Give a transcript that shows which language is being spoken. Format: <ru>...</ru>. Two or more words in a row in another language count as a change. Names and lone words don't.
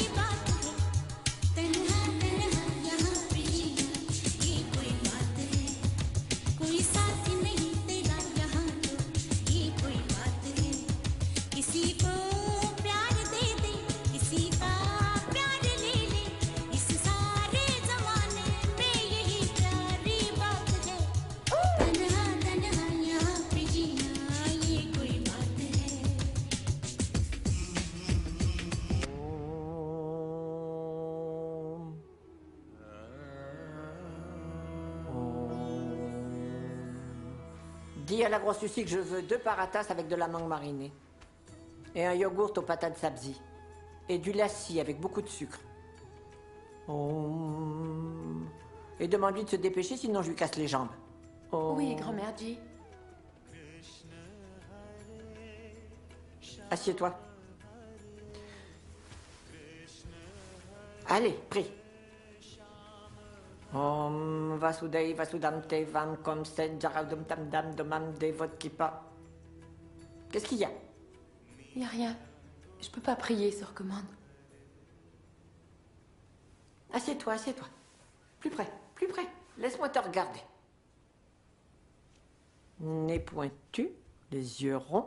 <hi>बात है तन्हा तन्हा यहाँ पे जीना ये कोई बात है कोई साथ नहीं तेरा यहाँ तो ये कोई बात है किसी को प्यार दे दे किसी का प्यार ले ले इस सारे जमाने में यही प्यारी बात है तन्हा तन्हा यहाँ पे जीना ये कोई बात है</hi> <fr>Dis à la grosse Lucie que je veux 2 paratas avec de la mangue marinée. Et un yogourt aux patates sabzi. Et du lassi avec beaucoup de sucre. Om. Et demande-lui de se dépêcher, sinon je lui casse les jambes. Om. Oui, grand-mère G. Assieds-toi. Allez, prie. Om Vasudei Vasudam Te Vam Kom Set Jaradum Tam Dam Domam Devot Kipa. Qu'est-ce qu'il y a? Y a rien. Je peux pas prier sur commande. Assieds-toi, assieds-toi. Plus près, plus près. Laisse-moi te regarder. Nez pointu, les yeux ronds.</fr>